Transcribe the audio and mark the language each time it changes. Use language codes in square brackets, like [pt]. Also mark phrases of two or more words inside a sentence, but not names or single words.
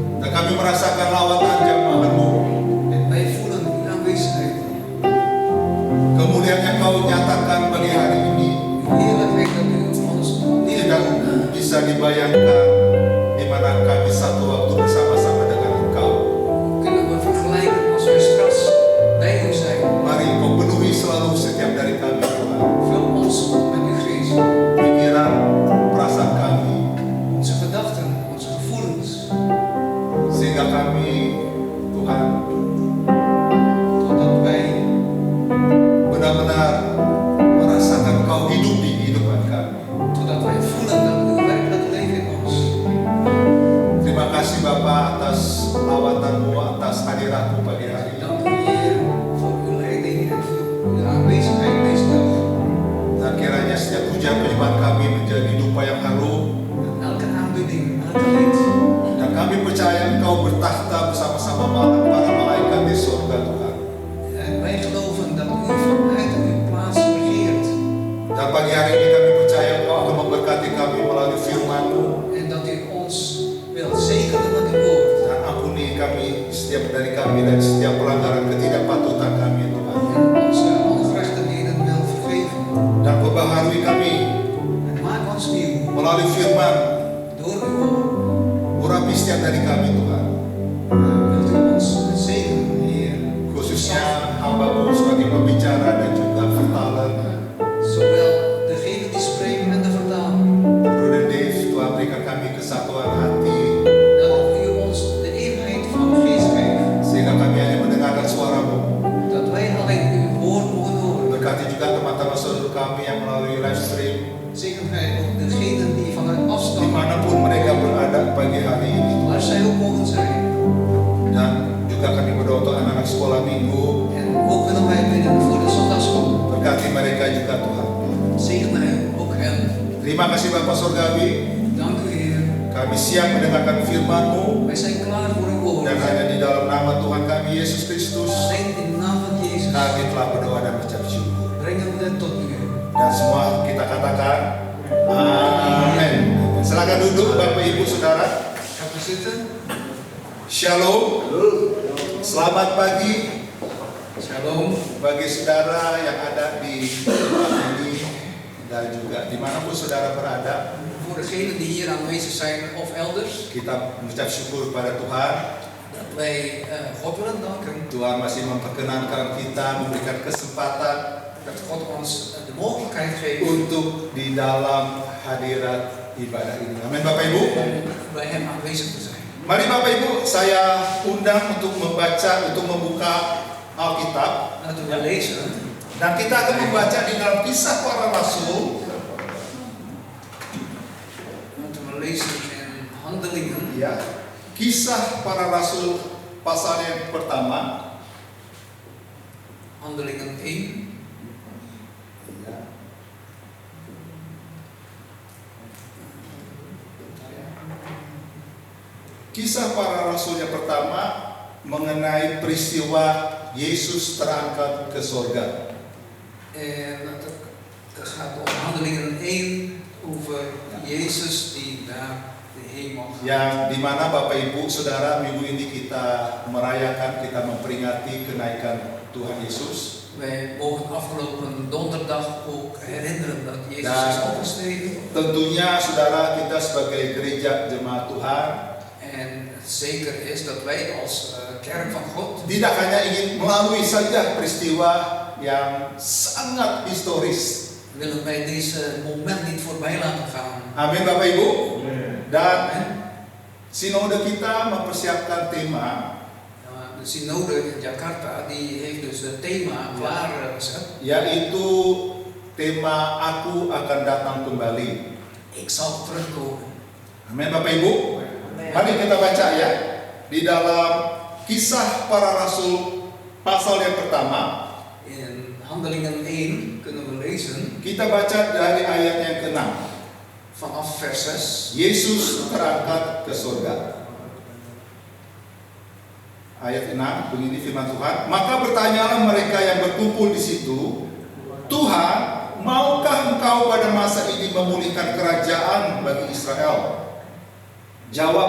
[id] kami merasakan lawatan jamaah-Mu. [nl] En wij voelen uw aanwezigheid. [id] Kemudian yang Kau nyatakan bagi hari ini [nl] Uw heerlijkheid dat u ons [id] tidak [nl] neerlegt. [id] bisa dibayangkan di mana kami satu waktu bersama-sama dengan Engkau. [nl] Kunnen we vergelijken als wij straks bij u zijn. [id] Mari Kau penuhi selalu setiap dari kami Tuhan. [nl] Vul ons met uw geest. [id] Pikiran, perasaan kami, [nl] Onze gedachten, onze gevoelens. [id] sehingga kami Tuhan [nl] Totdat wij [id] benar-benar merasakan Kau hidup di kehidupan kami. [nl] Totdat wij voelen dat u werkelijk leeft in ons. [id] Terima kasih Bapa atas lawatan-Mu, atas hadirat-Mu pagi hari ini. [nl] Dank u Heer voor uw leiding en voor uw aanwezigheid deze dag. [id] Dan kiranya setiap pujian penyembahan kami menjadi dupa yang harum. [nl] En elke aanbidding, elke lied. [id] Dan kami percaya Engkau bertakhta bersama-sama para malaikat di surga Tuhan. [nl] En wij geloven dat u vanuit uw plaats regeert. [id] Dan pagi hari ini kami percaya Engkau akan memberkati kami melalui firman-Mu. [nl] En dat u ons wilt zegenen met uw woord. [id] Dan ampuni kami setiap dari kami dan setiap pelanggaran ketidakpatutan kami Tuhan. [nl] En onze ongerechtigheden wil vergeven. [id] Dan perbaharui kami [nl] En maak ons nieuw [id] melalui firman. [nl] door uw woord. [id] Urapi setiap dari kami Tuhan. [nl] Wilt u ons zegenen, Heer. [id] Khususnya hamba-Mu sebagai pembicara dan juga vertaler. [nl] Zowel degene die spreken en de vertaler. [id] Brother Dave, Tuhan berikan kami kesatuan hati [nl] Dat u ons de eenheid van geest geeft. [id] sehingga kami hanya mendengarkan suara-Mu. [nl] Dat wij alleen uw woord mogen horen. [id] Berkati juga teman-teman saudara kami yang melalui live stream [nl] Zegen gij ook degenen die vanuit afstand, [id] dimanapun mereka berada pagi hari ini. [nl] waar zij ook mogen zijn. [id] Dan juga kami berdoa untuk anak-anak sekolah minggu. [nl] En ook willen wij bidden voor de zondagschool. [id] Berkati mereka juga Tuhan. [nl] Zegen hij ook hen. [id] Terima kasih Bapak Surgawi. [nl] Dank u Heer. [id] Kami siap mendengarkan firman-Mu. [nl] Wij zijn klaar voor uw woord. [id] Dan hanya di dalam nama Tuhan kami Yesus Kristus [nl] Alleen in de naam van Jezus [id] kami telah berdoa dan mengucap syukur. [nl] brengen we het tot u. [id] Dan semua kita katakan amin. Silakan duduk Bapak Ibu Saudara. [nl] Gaat u zitten. [id] Shalom. Selamat pagi Shalom. bagi saudara yang ada di tempat ini dan juga dimanapun saudara berada. [nl] Voor degenen die hier aanwezig zijn of elders. [id] Kita mengucap syukur pada Tuhan. [nl] Dat wij God willen danken. [id] Tuhan masih memperkenankan kita, memberikan kesempatan [nl] Dat God ons de mogelijkheid geeft [id] untuk di dalam hadirat ibadah ini. Amin Bapak Ibu. [nl] om bij hem aanwezig te zijn. [id] Mari Bapak Ibu, saya undang untuk membuka Alkitab. [nl] Laten we lezen. [id] Dan kita akan membaca di dalam Kisah Para Rasul. [nl] Laten we lezen in Handelingen. [id] Ya, Kisah Para Rasul pasal yang pertama. [nl] Handelingen 1. [id] Kisah Para Rasul yang pertama mengenai peristiwa Yesus terangkat ke sorga. [nl] En dat gaat om Handelingen 1 over Jezus die naar de hemel gaat. [id] Yang dimana Bapak Ibu Saudara minggu ini kita merayakan, kita memperingati kenaikan Tuhan Yesus. [nl] Wij mogen afgelopen donderdag ook herinneren dat Jezus [id] Dan [nl] is opgestegen. [id] tentunya Saudara kita sebagai gereja jemaat Tuhan [nl] En zeker is dat wij als kerk van God [id] tidak hanya ingin melalui saja peristiwa yang sangat historis. [nl] willen wij deze moment niet voorbij laten gaan. [id] Amin Bapak Ibu. Dan [nl] Amen. [id] sinode kita mempersiapkan tema [nl] De synode in Jakarta die heeft dus het thema klaargezet. [id] yaitu tema Aku akan datang kembali. [nl] Ik zal terugkomen. [id] Amin Bapak Ibu. Mari kita baca ya di dalam Kisah Para Rasul pasal yang pertama. [nl] In Handelingen 1 kunnen we lezen [id] Kita baca dari ayat yang ke-6. [nl] vanaf vers 6. [id] Yesus terangkat ke surga. Ayat 6 begini firman Tuhan, maka bertanyalah mereka yang berkumpul di situ, Tuhan, maukah Engkau pada masa ini memulihkan kerajaan bagi Israel?